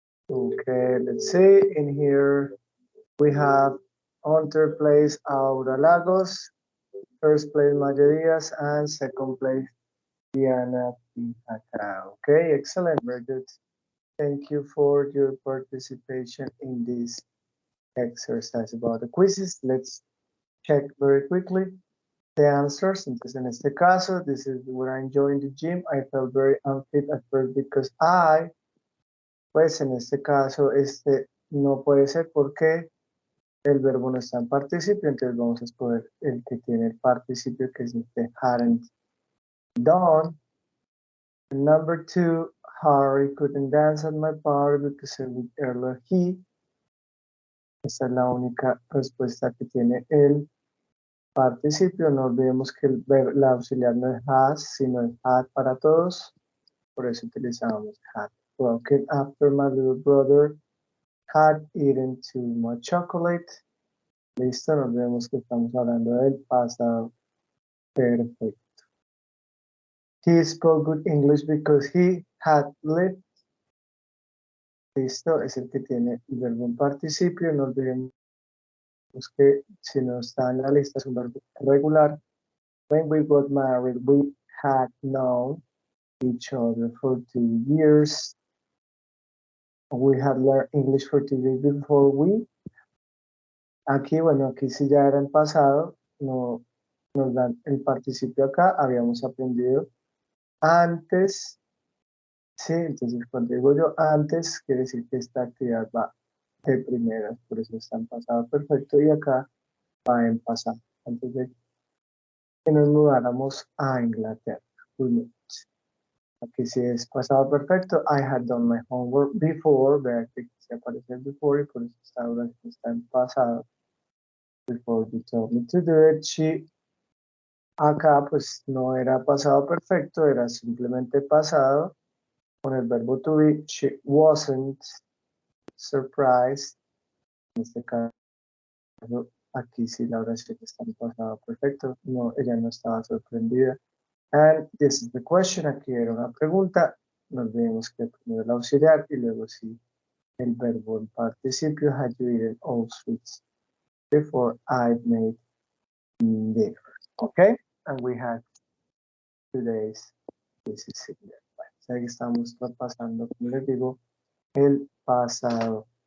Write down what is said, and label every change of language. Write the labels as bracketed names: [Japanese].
[English] Okay, let's see. In here we have on third place Aura Lagos, first place Maya Diaz, and second place Diana Pinata. Okay, excellent, very good. Thank you for your participation in this exercise about the quizzes. Let's check very quickly the answers. [Spanish] Entonces, en este caso, [English] this is where I joined the gym. I felt very unfit at first because [Spanish] pues en este caso, no puede ser porque el verbo no está en participio, entonces vamos a escoger el que tiene el participio, que es este hadn't done. [English] And number 2, Harry couldn't dance at my party because it was earlier he. [Spanish] Esta es la única respuesta que tiene el participio. No olvidemos que la auxiliar no es has, sino es had para todos. Por eso utilizamos had. [English] Broken after my little brother had eaten too much chocolate. [Spanish] Listo, nos vemos que estamos hablando del pasado perfecto. [English] He spoke good English because he had lived. [Spanish] Listo, es el que tiene el verbo en participio. No olvidemos que si no está en la lista es un verbo regular. [English] When we got married, we had known each other for 2 years. We had learned English for 2 years before we. [Spanish] Aquí, bueno, aquí sí ya era en pasado, no nos dan el participio acá, habíamos aprendido antes, sí, entonces cuando digo yo antes, quiere decir que esta actividad va de primeras, por eso está en pasado perfecto y acá va en pasado, antes de que nos mudáramos a Inglaterra. Aquí sí es pasado perfecto. [English] I had done my homework before. [Spanish] Vea que se aparece el before y por eso está en pasado. [English] Before you told me to do it. [Spanish] She, acá pues no era pasado perfecto, era simplemente pasado con el verbo to be. [English] She wasn't surprised. [Spanish] En este caso, aquí sí la oración está en pasado perfecto. No, ella no estaba sorprendida. [English] And this is the question. [Spanish] Aquí era una pregunta. Nos vemos que primero el auxiliar y luego sí el verbo en participio. [English] Had you eaten all sweets before I made dinner? Okay, and we had today's this is it. [Spanish] Bueno, o sea que estamos repasando, como les digo, el pasado